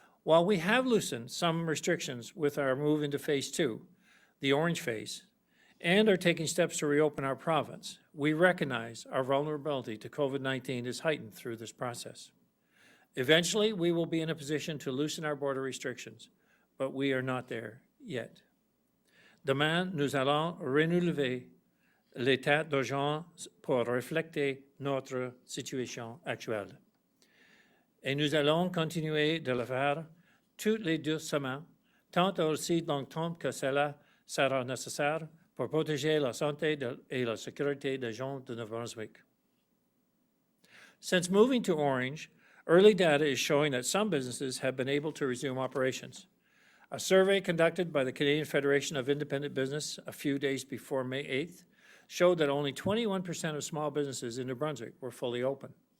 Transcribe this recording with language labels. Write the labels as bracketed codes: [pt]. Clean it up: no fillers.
[en] While we have loosened some restrictions with our move into phase 2, the orange phase, and are taking steps to reopen our province, we recognize our vulnerability to COVID-19 is heightened through this process. Eventually, we will be in a position to loosen our border restrictions, but we are not there yet. [fr] Demain, nous allons renouveler l'état d'urgence pour refléter notre situation actuelle. Et nous allons continuer de le faire toutes les 2 semaines, tant aussi longtemps que cela sera nécessaire pour protéger la santé et la sécurité des gens de New-Brunswick. [en] Since moving to orange, early data is showing that some businesses have been able to resume operations. A survey conducted by the Canadian Federation of Independent Business a few days before May 8th showed that only 21% of small businesses in New Brunswick were fully open.